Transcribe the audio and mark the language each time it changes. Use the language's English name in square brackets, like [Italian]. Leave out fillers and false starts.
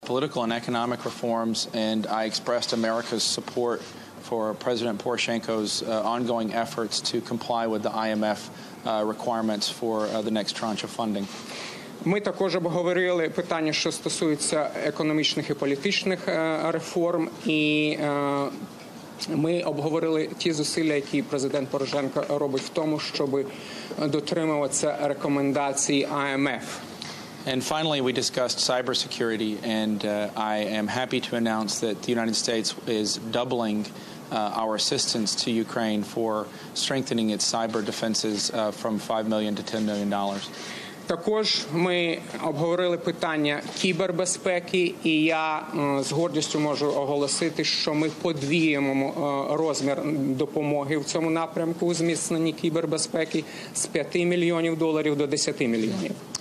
[English] political and economic reforms, and I expressed America's support for President Poroshenko's ongoing efforts to comply with the IMF requirements for the next tranche of funding. [Ukrainian] Ми також обговорили питання, що стосуються економічних і політичних реформ, і ми обговорили ті зусилля, які президент Порошенко робить в тому, щоб дотримуватися рекомендацій IMF. [English] And finally, we discussed cybersecurity, and I am happy to announce that the United States is doubling our assistance to Ukraine for strengthening its cyber defenses from $5 million to $10 million. [Ukrainian] Також ми обговорили питання кібербезпеки, і я з гордістю можу оголосити, що ми подвоюємо розмір допомоги в цьому напрямку у зміцненні кібербезпеки з $5 мільйонів до $10 мільйонів.